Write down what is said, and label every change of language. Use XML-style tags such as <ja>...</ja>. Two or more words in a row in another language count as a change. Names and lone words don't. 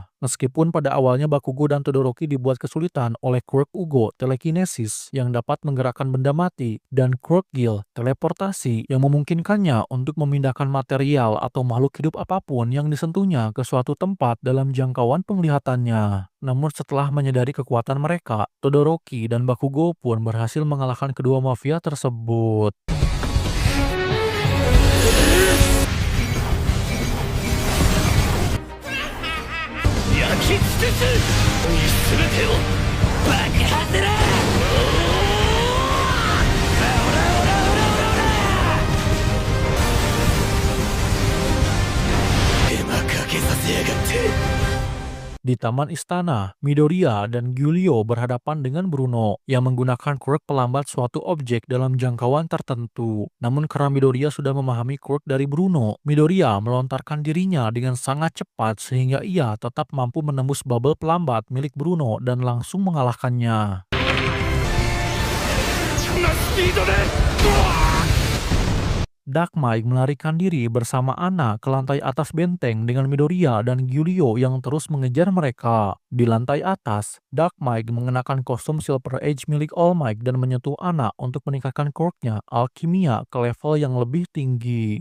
<id>Meskipun pada awalnya Bakugo dan Todoroki dibuat kesulitan oleh quirk Ugo telekinesis yang dapat menggerakkan benda mati, dan quirk Gil teleportasi yang memungkinkannya untuk memindahkan material atau makhluk hidup apapun yang disentuhnya ke suatu tempat dalam jangkauan penglihatannya. Namun setelah menyadari kekuatan mereka, Todoroki dan Bakugo pun berhasil mengalahkan kedua mafia tersebut.</id> <ja>焼き尽くす全てを爆破する手間かけさせやがって</ja> <id>Di taman istana, Midoriya dan Gyurio berhadapan dengan Bruno yang menggunakan quirk pelambat suatu objek dalam jangkauan tertentu. Namun karena Midoriya sudah memahami quirk dari Bruno, Midoriya melontarkan dirinya dengan sangat cepat sehingga ia tetap mampu menembus bubble pelambat milik Bruno dan langsung mengalahkannya.</id> <ja>そんなスピードで</ja> <id>Dark Mike melarikan diri bersama Ana ke lantai atas benteng dengan Midoriya dan Gyurio yang terus mengejar mereka. Di lantai atas, Dark Mike mengenakan kostum Silver Age milik All Might dan menyentuh Ana untuk meningkatkan quirknya alkimia ke level yang lebih tinggi.</id>